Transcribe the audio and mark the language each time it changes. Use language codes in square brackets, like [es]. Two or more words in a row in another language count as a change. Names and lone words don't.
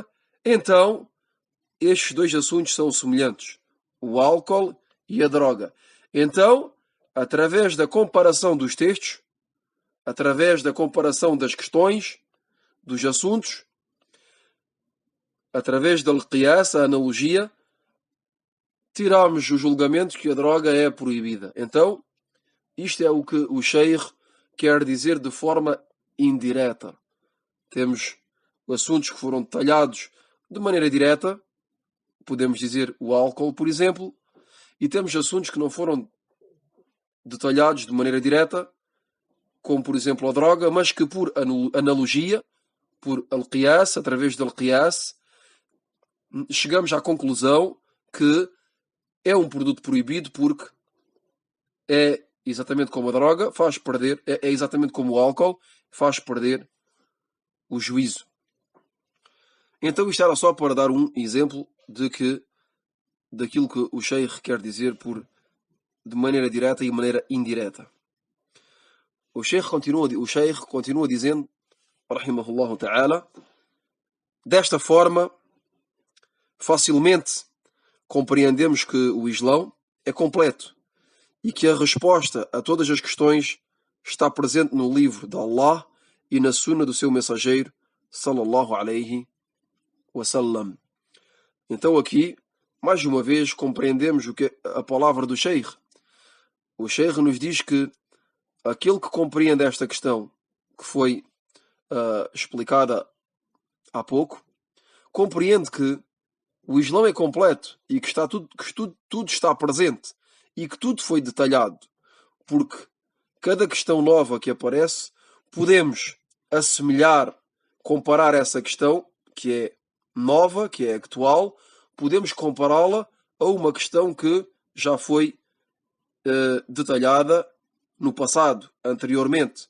[pt] Então, estes dois assuntos são semelhantes, o álcool e a droga. Então, através da comparação dos textos, através da comparação das questões, dos assuntos, através da al-qiyas, a analogia, tiramos o julgamento que a droga é proibida. Então, isto é o que o Sheikh quer dizer de forma indireta. Temos assuntos que foram detalhados de maneira direta, podemos dizer o álcool, por exemplo, e temos assuntos que não foram detalhados de maneira direta, como por exemplo a droga, mas que por analogia, por al-qiyas, através do al-qiyas, chegamos à conclusão que é um produto proibido porque é exatamente como a droga, faz perder, é exatamente como o álcool, faz perder o juízo. Então isto era só para dar um exemplo daquilo que o Sheikh quer dizer de maneira direta e maneira indireta. O Sheikh continua dizendo, [ar] رحمه الله تعالى, [pt] desta forma, facilmente compreendemos que o Islão é completo e que a resposta a todas as questões está presente no livro de Allah e na sunna do seu mensageiro, [ar] صلى الله عليه وسلم. [pt] Então aqui, mais uma vez, compreendemos o que é a palavra do Sheikh. O Sheikh nos diz que aquele que compreende esta questão que foi explicada há pouco, compreende que o Islão é completo e que tudo está presente e que tudo foi detalhado, porque cada questão nova que aparece, podemos assemelhar, comparar essa questão que é nova, que é atual, podemos compará-la a uma questão que já foi detalhada no passado, anteriormente.